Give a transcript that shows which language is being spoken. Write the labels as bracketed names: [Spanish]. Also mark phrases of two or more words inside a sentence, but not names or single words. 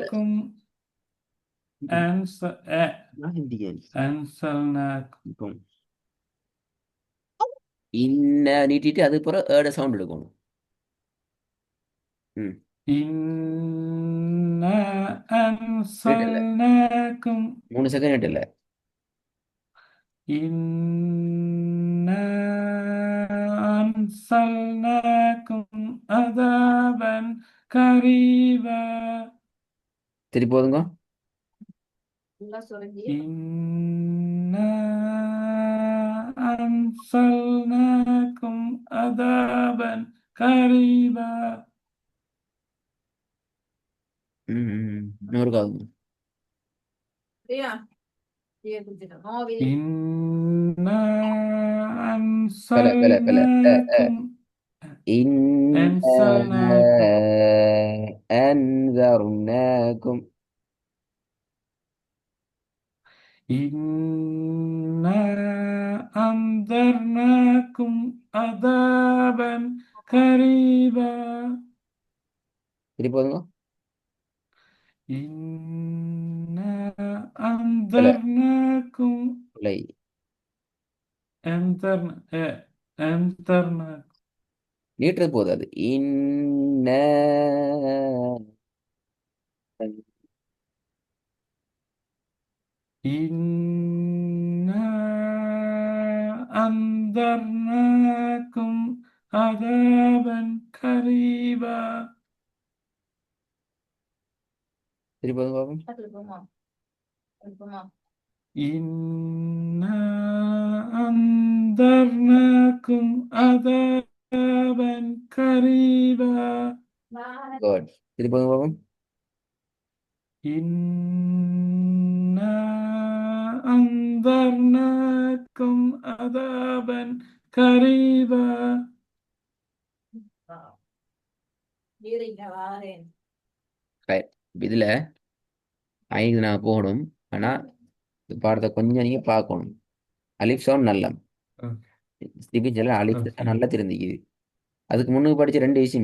[Arabic] أنزلناكم أنزلناكم [Tamil] இப்போ இன்ன நீட்டிட்டு அது பிறகு சவுண்ட் எடுக்கணும். ம் [Arabic] إنا [Tamil] இல்ல [Arabic] أنزلناكم [Tamil] 3 செகண்ட் இல்ல. [Arabic] إنا أنزلناكم عذابا قريبا [Tamil] திருப்பி போதுங்க. [Arabic] إنا أنزلناكم عذابا قريبا [Tamil] இன்னொரு காலம். [Arabic] إنا [Tamil] பல [Arabic] أنزلناكم إنا أنزلناكم أنذرناكم. إنا أنذرناكم عذابا قريبا [Tamil] திருப்பி போதுங்க. [Arabic] إنا [Tamil] பல [Arabic] أنذرناكم [Tamil] பிழை. [Arabic] أنذرناكم [Tamil] நீட்டுறது போதும் அது. இன்ன [Arabic] إنا أنذرناكم عذابا قريبا [Tamil] திருப்பி போதுங்க பாப்போம். [Arabic] إنا أنذرناكم عذابا قريبا [Tamil] குட். திருப்பி போதுங்க பாப்போம். [Arabic] إنا أنذرناكم عذابا قريبا [Tamil] ரைட். இதுல 5 நான் போகணும். ஆனா இந்த பாடத்தை கொஞ்சம் நீங்க பார்க்கணும். அலிஃப் சவுண்ட் நல்ல ஸ்டிபிச்சல அலிஃப் ஓகே நல்லா தெரிஞ்சுக்குது. அதுக்கு முன்னுக்கு படிச்ச 2 விஷயம்